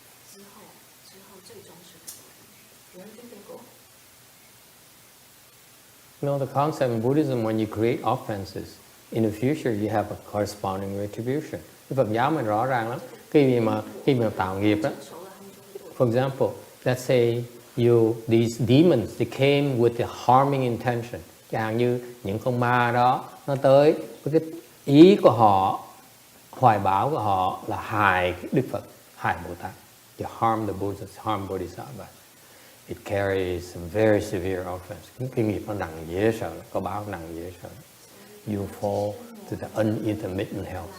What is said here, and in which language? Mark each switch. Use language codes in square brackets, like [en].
[zh] 之后最终是 [en] Where did they go? No, the concept in Buddhism, when you create offenses, in the future you have a corresponding retribution. [vi] Cái Phật giáo mình rõ ràng lắm. Khi mà tạo nghiệp đó, [en] for example, let's say these demons, they came with the harming intention. [vi] Chẳng như những con ma đó, nó tới với cái ý của họ, hoài bão của họ là hại Đức Phật, hại Bồ Tát. [en] To harm the Buddha, harm Bodhisattva. It carries some very severe offense. [vi] Cái nghiệp nó nặng dễ sợ, có báo nặng dễ sợ. [en] You fall to the unintermittent hell.